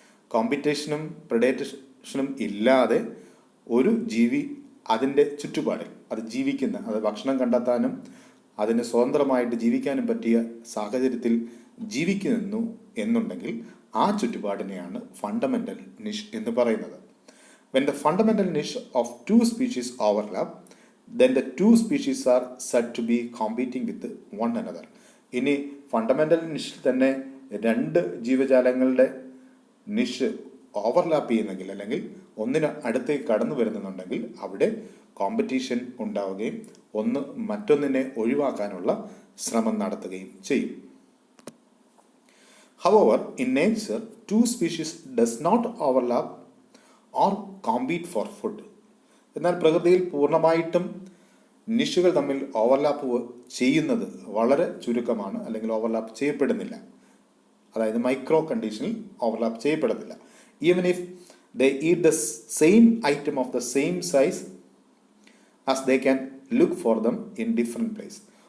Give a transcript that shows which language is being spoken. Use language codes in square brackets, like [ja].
[ml] കോമ്പറ്റേഷനും പ്രിഡേറ്റേഷനും ഇല്ലാതെ ഒരു ജീവി അതിൻ്റെ ചുറ്റുപാടിൽ അത് ഭക്ഷണം കണ്ടെത്താനും അതിന് സ്വതന്ത്രമായിട്ട് ജീവിക്കാനും പറ്റിയ സാഹചര്യത്തിൽ ജീവിക്കുന്നു എന്നുണ്ടെങ്കിൽ ആ ചുറ്റുപാടിനെയാണ് ഫണ്ടമെൻ്റൽ നിഷ് എന്ന് പറയുന്നത്. [en] When the fundamental niche of two species overlap, then the two species are said to be competing with one another. [ml] ഇനി ഫണ്ടമെൻ്റൽ നിഷിൽ തന്നെ രണ്ട് ജീവജാലങ്ങളുടെ നിഷ് ഓവർലാപ്പ് ചെയ്യുന്നെങ്കിൽ, അല്ലെങ്കിൽ ഒന്നിന് അടുത്തേക്ക് കടന്നു വരുന്നുണ്ടെങ്കിൽ അവിടെ കോമ്പറ്റീഷൻ ഉണ്ടാവുകയും ഒന്ന് മറ്റൊന്നിനെ ഒഴിവാക്കാനുള്ള ശ്രമം നടത്തുകയും ചെയ്യും. [en] However, in nature, two species does not overlap or compete for food. [ml] എന്നാൽ പ്രകൃതിയിൽ പൂർണ്ണമായിട്ടും നിഷുകൾ തമ്മിൽ ഓവർലാപ്പ് ചെയ്യുന്നത് വളരെ ചുരുക്കമാണ്, അല്ലെങ്കിൽ ഓവർലാപ്പ് ചെയ്യപ്പെടുന്നില്ല. അതായത് മൈക്രോ കണ്ടീഷനിൽ ഓവർലാപ്പ് ചെയ്യപ്പെടുന്നില്ല. [en] Even if they eat the same item of the same size as they can look for them in different place.